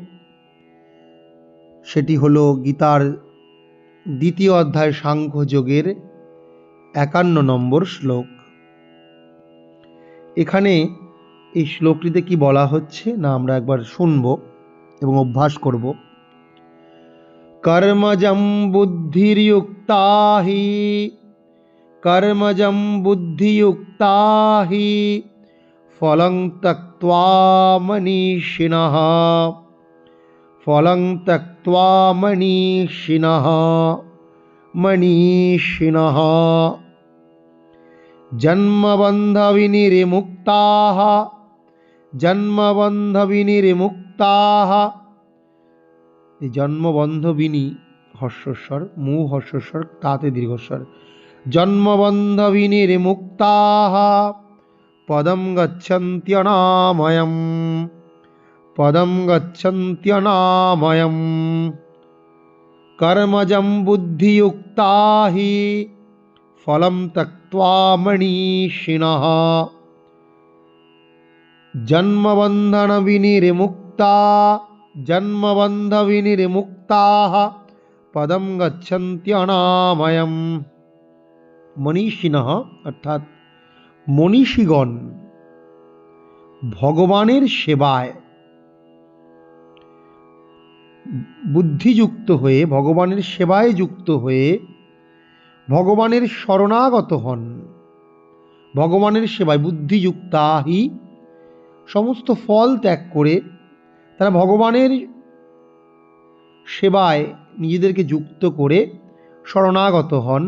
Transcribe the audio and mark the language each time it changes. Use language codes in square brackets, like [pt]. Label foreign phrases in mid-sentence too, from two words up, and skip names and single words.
[bn] সেটি হলো গীতার দ্বিতীয় অধ্যায় সাংখ্যযোগের ৫১ নম্বর শ্লোক। এখানে এই শ্লোকটিতে কি বলা হচ্ছে না আমরা একবার শুনব এবং অভ্যাস করব। [sa] कर्मजं बुद्धिर्युक्ता हि कर्मजं बुद्धियुक्ता हि फलं त्यक्त्वा मनीषिणः फलं त्यक्त्वा मनीषिणः मनीषिणः जन्मबन्धविनिर्मुक्ताः जन्मबन्धविनिर्मुक्ताः। [bn] জন্মবন্ধবিনী হর্ষস্বর, মু হর্ষস্বর, তাতে দীর্ঘস্বর। [sa] জন্মবন্ধবিনির্মুক্তাঃ পদম গচ্ছন্ত্যনাময়ম পদম গচ্ছন্ত্যনাময়ম। কর্মজম বুদ্ধিযুক্তা হি ফলম ত্যক্ত্বা মনীষিণঃ জন্মবন্ধন বিনির্মুক্তা জন্মবন্ধবিনির্মুক্তাঃ পদম গচ্ছন্ত্যনাময়ম। [bn] মনীষিণঃ অর্থাৎ মনীষীগণ ভগবানের সেবায় বুদ্ধিযুক্ত হয়ে, ভগবানের সেবায় যুক্ত হয়ে ভগবানের শরণাগত হন। ভগবানের সেবায় [sa] বুদ্ধিযুক্তা হি, [bn] সমস্ত ফল ত্যাগ করে তারা ভগবানের সেবায় নিজেদেরকে যুক্ত করে শরণাগত হন।